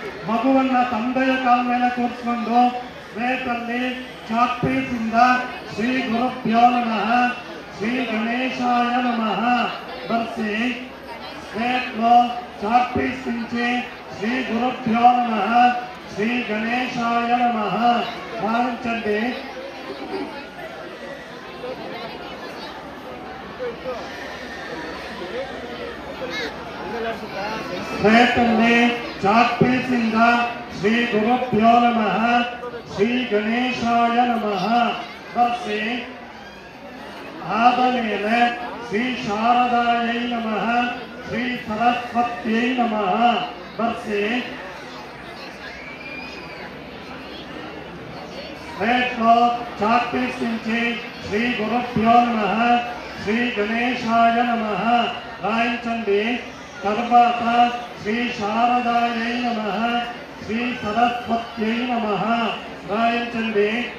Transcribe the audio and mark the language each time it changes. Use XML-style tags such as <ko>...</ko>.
<kn>ಮಗುವನ್ನ ತಂದೆಯ ಕಾಲ ಮೇಲೆ ಕೂರಿಸ್ಕೊಂಡು ವೇತಲ್ಲಿ ಚಾಕ್ ಪೀಸಿಂದ</kn> <sa>ಶ್ರೀ ಗುರುಭ್ಯೋ ನಮಃ ಶ್ರೀ ಗಣೇಶಾಯ ನಮಃ</sa> <kn>ಬರ್ಸಿ.</kn> <te>ವೇತ್లో ಚಾಕ್ ಪೀಸ್ నుంచి శ్రీ గురుభ్యో నమః శ్రీ గణేశాయ నమః భావించండి.</te> <kn>ವೇತಲ್ಲಿ ಚಾಕ್ ಪೀಸಿಂದ</kn> <sa>ಶ್ರೀ ಗುರುಭ್ಯೋ ನಮಃ ಶ್ರೀ ಗಣೇಶಾಯ ನಮಃ</sa> <kn>ಬರ್ಸಿ. ಆದ ಮೇಲೆ</kn> <sa>ಶ್ರೀ ಶಾರದಾಯೈ ನಮಃ ಶ್ರೀ ಸರಸ್ವತ್ಯೈ ನಮಃ</sa> <kn>ಬರ್ಸಿ.</kn> <te>ವೇತ್లో ಚಾಕ್ పీస్ నుంచి శ్రీ గురుభ్యో నమః శ్రీ గణేశాయ నమః రాయించండి. తర్వాత శ్రీ శారదాయై నమః శ్రీ సరస్వత్యై నమః రాయించండి.</te>